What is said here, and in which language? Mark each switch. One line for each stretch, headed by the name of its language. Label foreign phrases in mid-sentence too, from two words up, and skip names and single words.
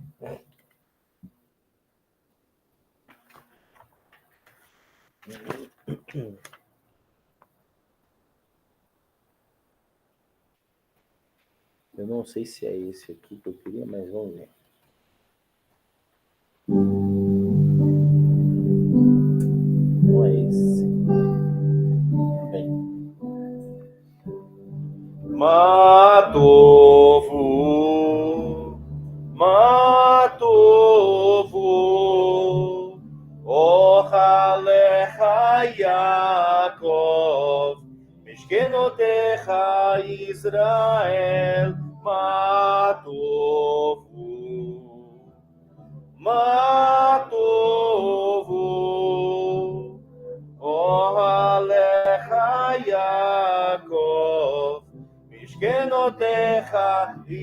Portuguese: Eu não sei se é esse aqui que eu queria, mas vamos ver. Não é esse. Bem.
Hebrew: מה טובו, מה טובו, אהליך יעקב משכנותיך ישראל מה טובו מה טובו אהליך יעקב משכנותיך